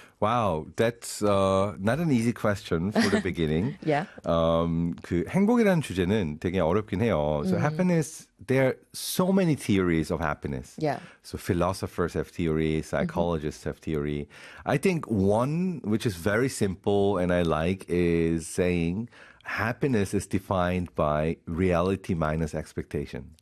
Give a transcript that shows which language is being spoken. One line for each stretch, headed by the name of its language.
English: 와우, wow, that's not an easy question for the beginning. Yeah.
Korean: 그 행복이라는 주제는 되게 어렵긴 해요.
English: So happiness, there are so many theories of happiness. Yeah. So philosophers have theory, psychologists have theory. I think one which is very simple and I like is saying happiness is defined by reality minus expectation.